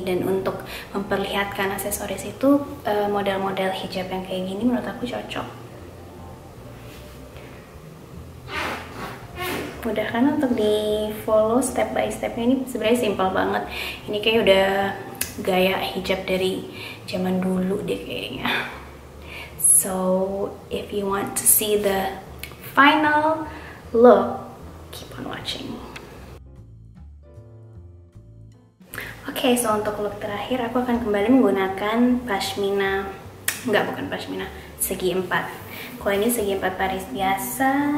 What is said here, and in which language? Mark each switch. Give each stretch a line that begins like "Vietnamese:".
Indonesian: Dan untuk memperlihatkan aksesoris itu, model-model hijab yang kayak gini menurut aku cocok. Mudah kan untuk di
English: follow step by stepnya.
Indonesian: Ini sebenarnya simpel banget. Ini kayak udah gaya hijab dari zaman dulu deh kayaknya.
English: So if you want to see the final look, keep on watching.
Indonesian: Oke, so untuk look terakhir aku akan kembali menggunakan pashmina. Bukan pashmina, segi 4. Kalau ini segi 4 Paris biasa.